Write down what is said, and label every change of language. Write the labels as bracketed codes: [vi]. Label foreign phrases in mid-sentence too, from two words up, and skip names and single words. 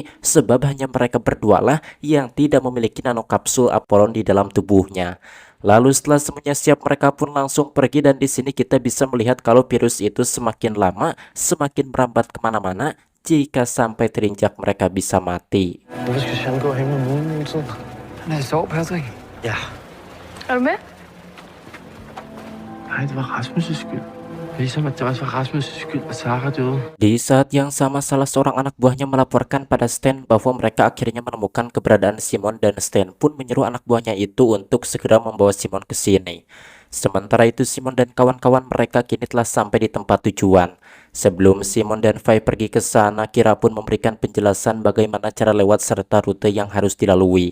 [id] Sebab hanya mereka berdua lah yang tidak memiliki nanokapsul Apollon di dalam tubuhnya. Lalu setelah semuanya siap, mereka pun langsung pergi, dan di sini kita bisa melihat kalau virus itu semakin lama semakin merambat kemana-mana, jika sampai terinjak mereka bisa mati. [da] Han er i sov, Patrick. Ja. Er du med? Nej, det var Rasmus' skyld. Ligesom at det også var Rasmus' skyld, at Sarah døde. [id] Di saat yang sama, salah seorang anak buahnya melaporkan pada Stan bahwa mereka akhirnya menemukan keberadaan Simon, dan Stan pun menyuruh anak buahnya itu untuk segera membawa Simon ke sini. Sementara itu Simon dan kawan-kawan mereka kini telah sampai di tempat tujuan. Sebelum Simon dan Fai pergi ke sana, Kira pun memberikan penjelasan bagaimana cara lewat serta rute yang harus dilalui.